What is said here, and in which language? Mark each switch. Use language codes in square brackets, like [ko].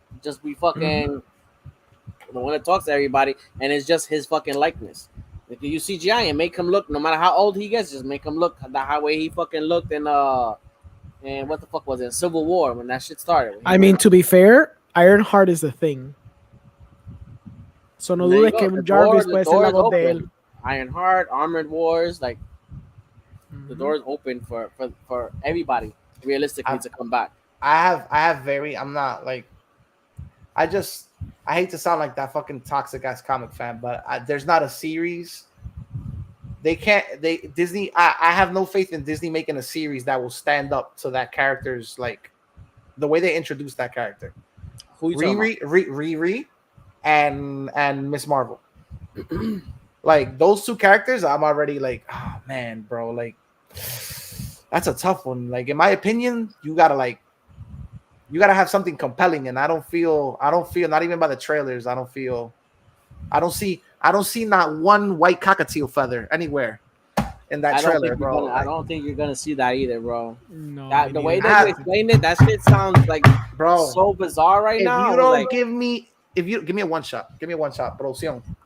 [en] Just be fucking the one that talks to everybody, and it's just his fucking likeness. If you use CGI and make him look, no matter how old he gets, just make him look the way he fucking looked in and what the fuck was it? Civil War when that shit started. I mean, to be fair, Ironheart is the thing. So [es] no dudes que Jarvis puede ser la voz de él. [en] Ironheart, Armored Wars, like the door's open for everybody realistically to come back. I'm not like I hate to sound like that fucking toxic ass comic fan, but there's not a series. Disney. I have no faith in Disney making a series that will stand up to that character's like the way they introduce that character. Who you talking about? Riri and Miss Marvel. Like those 2 characters, I'm already like, oh man, bro, like that's a tough one. Like in my opinion, you gotta have something compelling, and I don't feel not even by the trailers. I don't see not one white cockatiel feather anywhere in that trailer, bro. I don't think you're gonna see that either, bro. No. The way they explained it, that shit sounds like bro so bizarre right now. You don't give me a one shot, producción.